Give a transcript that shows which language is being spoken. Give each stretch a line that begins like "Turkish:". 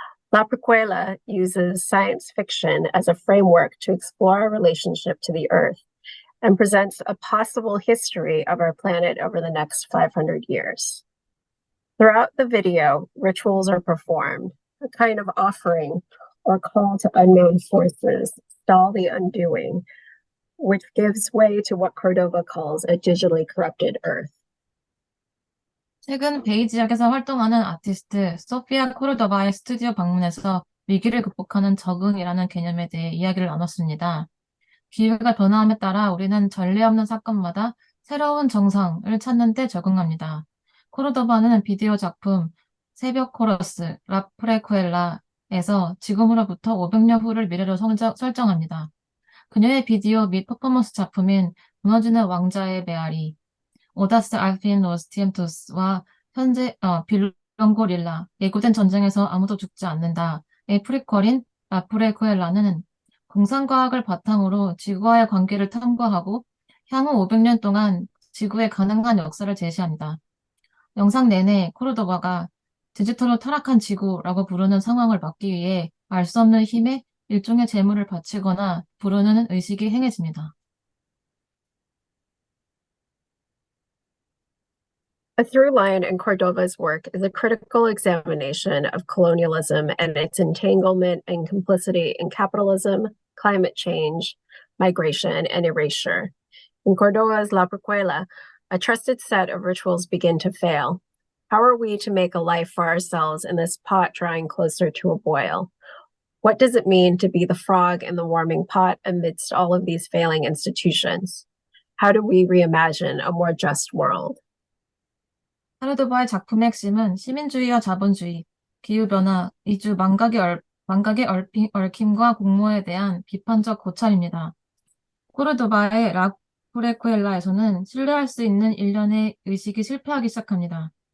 English: La Prequela uses science fiction as a framework to explore our relationship to the Earth and presents a possible history of our planet over the next 500 years. Throughout the video, rituals are performed, a kind of offering or call to unknown forces, stall the undoing, which gives way to what Cordova calls a digitally corrupted Earth.
Korean: 최근 베이 지역에서 활동하는 아티스트 소피아 코르도바의 스튜디오 방문해서 위기를 극복하는 적응이라는 개념에 대해 이야기를 나눴습니다. 기후가 변화함에 따라 우리는 전례 없는 사건마다 새로운 정상을 찾는 데 적응합니다. 코르도바는 비디오 작품 새벽 코러스 라 프레쿠엘라에서 지금으로부터 500년 후를 미래로 설정합니다. 그녀의 비디오 및 퍼포먼스 작품인 무너지는 왕자의 메아리, 오다스 알핀 로스티엠토스와 현재 빌longo 릴라, 예고된 전쟁에서 아무도 죽지 않는다의 프리퀄인 라 프레쿠엘라는 공상과학을 바탕으로 지구와의 관계를 탐구하고 향후 500년 동안 지구의 가능한 역사를 제시합니다. 영상 내내 코르도바가 디지털로 타락한 지구라고 부르는 상황을 막기 위해 알 수 없는 힘에 일종의 재물을 바치거나 부르는 의식이 행해집니다.
English: A through line in Cordova's work is a critical examination of colonialism and its entanglement and complicity in capitalism, climate change, migration, and erasure. In Cordova's La Prequela, a trusted set of rituals begin to fail. How are we to make a life for ourselves in this pot drawing closer to a boil? What does it mean to be the frog in the warming pot amidst all of these failing institutions? How do we reimagine a more just world?
Korean: 코르도바의 작품의 핵심은 시민주의와 자본주의, 기후변화, 이주 망각의 얽힘과 공모에 대한 비판적 고찰입니다. 코르도바의 라 프레쿠엘라에서는 신뢰할 수 있는 일련의 의식이 실패하기 시작합니다.